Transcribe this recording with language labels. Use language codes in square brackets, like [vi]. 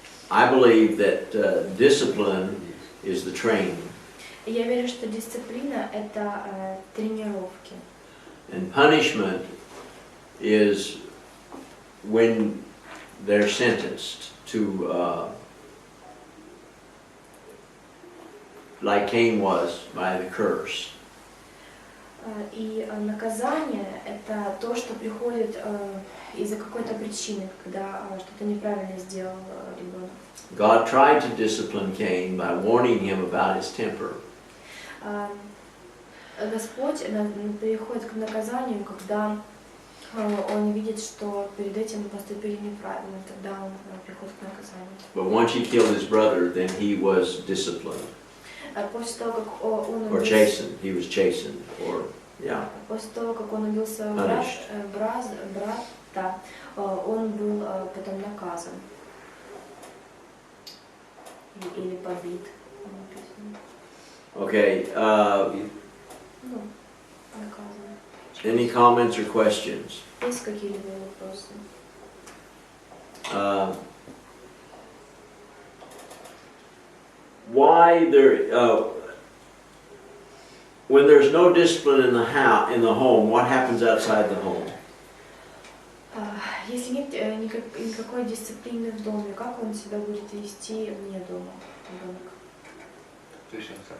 [en] I believe that discipline is the training. [ru] Я верю, что дисциплина — это тренировки. [en] And punishment is when they're sentenced to, like Cain was by the curse. [ru] И наказание — это это то, что приходит из-за какой-то причины, когда что-то неправильно сделал ребенок. [en] God tried to discipline Cain by warning him about his temper. [ru] Господь переходит к наказанию, когда он видит, что перед этим поступили неправильно, тогда он приходит к наказанию. [en] But once he killed his brother, then he was disciplined. [ru] После того, как он [en] Or chastened. He was chastened. Or, yeah. [ru] После того, как он убил своего брата, он был потом наказан. Или побит. [en] Okay. [ru] Ну, наказан. [en] Any comments or questions? [ru] Есть какие-либо вопросы? [en] Why there? When there's no discipline in the house, in the home, what happens outside the home? [ru] Если нет никакой дисциплины в доме, как он себя будет вести вне дома, ребенок?